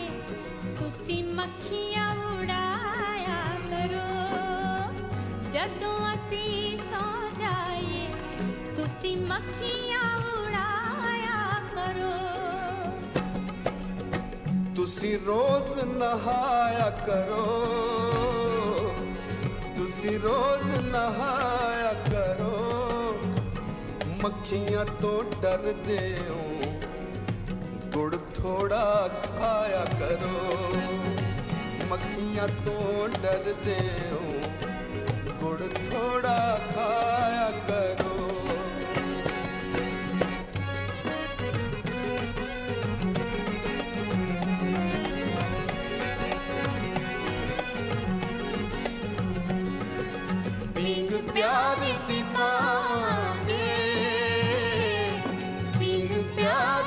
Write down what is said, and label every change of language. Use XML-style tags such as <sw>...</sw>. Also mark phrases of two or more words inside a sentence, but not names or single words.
<pa>ਤੁਸੀਂ ਮੱਖੀਆਂ ਉਡਾਇਆ ਕਰੋ, ਜਦੋਂ ਅਸੀਂ ਸੌ ਜਾਈਏ ਤੁਸੀਂ ਮੱਖੀਆਂ ਉਡਾਇਆ ਕਰੋ। ਤੁਸੀਂ ਰੋਜ਼ ਨਹਾਇਆ ਕਰੋ, ਤੁਸੀਂ ਰੋਜ਼ ਨਹਾਇਆ ਕਰੋ, ਮੱਖੀਆਂ ਤੋਂ ਡਰਦੇ ਹੋ</pa> <hi>गुड़ थोड़ा खाया करो, मक्खियाँ तो डरते हो गुड़ थोड़ा खाया करो।</hi> <pa>ਪੀਂਗ ਪਿਆਰ ਦੀ ਪਾਵਾਂਗੇ, ਪੀਂਗ ਪਿਆਰ</pa>